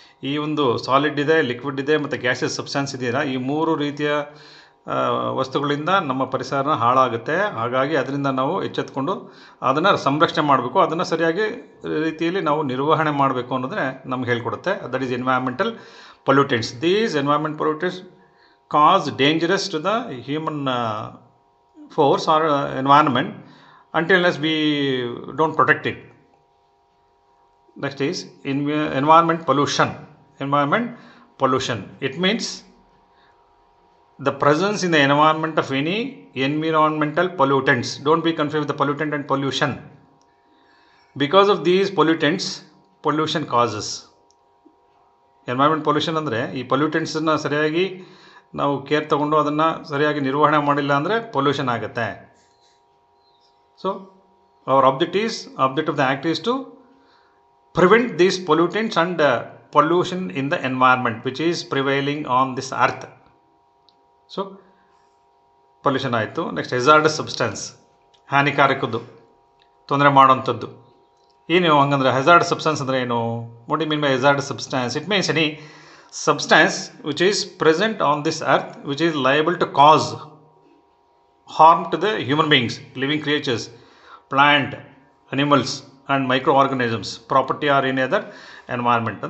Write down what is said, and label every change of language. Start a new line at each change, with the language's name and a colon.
Kannada: ಈ ಒಂದು ಸಾಲಿಡ್ ಇದೆ, ಲಿಕ್ವಿಡ್ ಇದೆ ಮತ್ತು ಗ್ಯಾಸಸ್ ಸಬ್ಸ್ಟ್ಯಾನ್ಸ್ ಇದೆಯಲ್ಲ, ಈ ಮೂರು ರೀತಿಯ ವಸ್ತುಗಳಿಂದ ನಮ್ಮ ಪರಿಸರ ಹಾಳಾಗುತ್ತೆ. ಹಾಗಾಗಿ ಅದರಿಂದ ನಾವು ಎಚ್ಚೆತ್ಕೊಂಡು ಅದನ್ನು ಸಂರಕ್ಷಣೆ ಮಾಡಬೇಕು, ಅದನ್ನು ಸರಿಯಾಗಿ ರೀತಿಯಲ್ಲಿ ನಾವು ನಿರ್ವಹಣೆ ಮಾಡಬೇಕು ಅನ್ನೋದನ್ನೇ ನಮ್ಗೆ ಹೇಳ್ಕೊಡುತ್ತೆ.
English: That is environmental pollutants. These environment pollutants cause dangerous to the human force or environment until unless we don't protect it. Next is environment pollution. Environment pollution. It means the presence in the environment of any environmental pollutants. Don't be confused with the pollutant and pollution. Because of these pollutants, pollution causes.
Kannada: Environment pollution ಅಂದರೆ ಈ ಪೊಲ್ಯೂಟೆಂಟ್ಸನ್ನು ಸರಿಯಾಗಿ ನಾವು care ತೊಗೊಂಡು ಅದನ್ನು ಸರಿಯಾಗಿ ನಿರ್ವಹಣೆ ಮಾಡಿಲ್ಲ ಅಂದರೆ ಪೊಲ್ಯೂಷನ್ ಆಗುತ್ತೆ.
English: So our object of the act is to prevent these pollutants and pollution in the environment which is prevailing on this earth. So pollution ಆಯಿತು. Next hazardous substance,
Kannada: ಹಾನಿಕಾರಕದ್ದು, ತೊಂದರೆ ಮಾಡೋಂಥದ್ದು. ಏನು ಹಂಗಂದ್ರೆ ಹೆಜಾರ್ಡಸ್ ಸಬ್ಸ್ಟೆನ್ಸ್ ಅಂದರೆ ಏನು?
English: What you mean by hazardous substance? It means any substance which is present on this earth which is liable to cause harm to the human beings, living creatures, plant, animals and microorganisms, property or any other environment.